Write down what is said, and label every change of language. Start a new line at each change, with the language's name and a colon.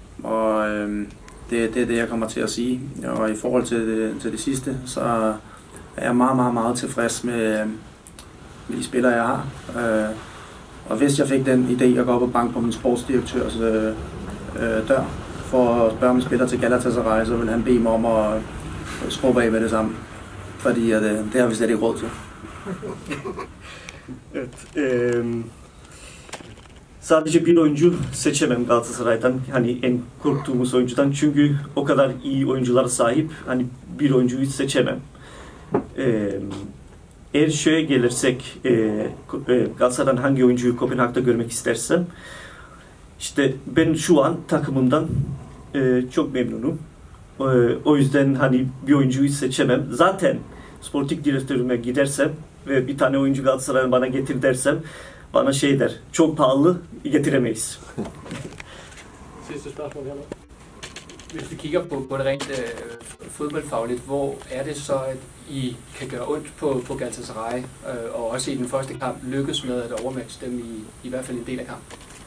Danish: Og det er det, jeg kommer til at sige. Og i forhold til det sidste, så er jeg meget tilfreds med de spillere, jeg har. Og hvis jeg fik den idé at gå op og banke på min sportsdirektørs dør for at spørge om spiller til Galatasaray, så vil han bede mig om at skrubbe af med det samme. Fordi det har vi slet ikke råd til.
Turkish: Evet, sadece bir oyuncu seçemem Galatasaray'dan, hani en korktuğumuz oyuncudan, çünkü o kadar iyi oyunculara sahip, hani bir oyuncuyu seçemem. Eğer şöyle gelirsek, Galatasaray'dan hangi oyuncuyu Kopenhag'da görmek istersem, işte ben şu an takımımdan çok memnunum. O yüzden hani bir oyuncuyu seçemem. Zaten sportif direktörüme gidersem ve bir tane oyuncu Galatasaray'dan bana getir dersem, bana şey der, çok pahalı, getiremeyiz.
Danish: Sidste spørgsmål her. Hvis vi kigger på det rent fodboldfagligt, hvor er det så, at I kan gøre ondt på Galatasaray, og også i den første kamp lykkes med at overmatche dem i hvert fald en del af kampen?